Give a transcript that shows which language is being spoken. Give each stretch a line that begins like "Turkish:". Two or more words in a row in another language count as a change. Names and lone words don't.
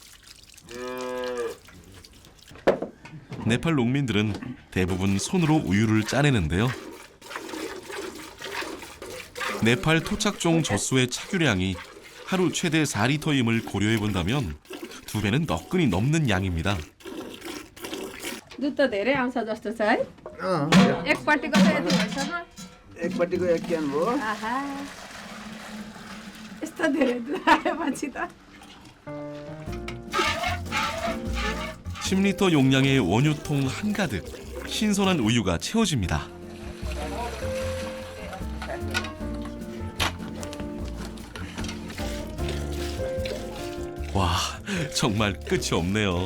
Korean: 네팔 농민들은 대부분 손으로 우유를 짜내는데요. 네팔 토착종 젖소의 착유량이 하루 최대 4리터임을 고려해 본다면 2배는 너끈히 넘는 양입니다.
Nepali: दुध त धेरै आउँछ जस्तो छ है एकपट्टिको त यति भइसक्यो एकपट्टिको एक क्यान भयो आहा यस्तो धेरै दुध आएपछि त
Korean: 10리터 용량의 원유통 한가득 신선한 우유가 채워집니다. 와, 정말 끝이 없네요.